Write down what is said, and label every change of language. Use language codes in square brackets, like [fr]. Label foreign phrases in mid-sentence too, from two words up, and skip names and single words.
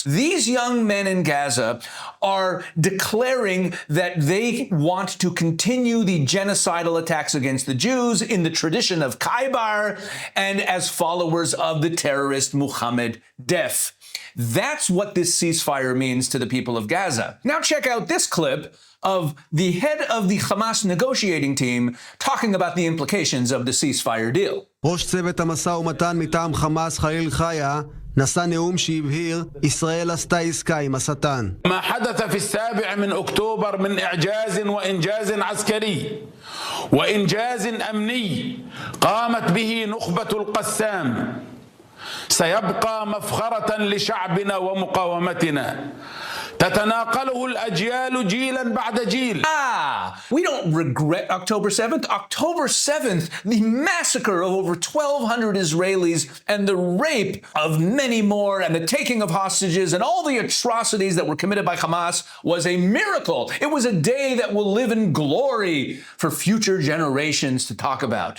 [en] These young men in Gaza are declaring that they want to continue the genocidal attacks against the Jews in the tradition of Khaybar and as followers of the terrorist Mohammed Def. That's what this ceasefire means to the people of Gaza. Now check out this clip of the head of the Hamas negotiating team talking about the implications of the ceasefire deal. [he] ראש צוות המשא ומתן מטעם חמאס חליל חיה נשא נאום שהבהיר ישראל עשתה עסקה עם השטן. [ar] ما حدث في 7 من أكتوبر من إعجاز وإنجاز عسكري وإنجاز أمني قامت به نخبة القسام سيبقى مفخرة لشعبنا ومقاومتنا تتناقله الأجيال جيلا بعد جيل. [en] We don't regret October 7th. October 7th, the massacre of over 1,200 Israelis and the rape of many more and the taking of hostages and all the atrocities that were committed by Hamas was a miracle. It was a day that will live in glory for future generations to talk about.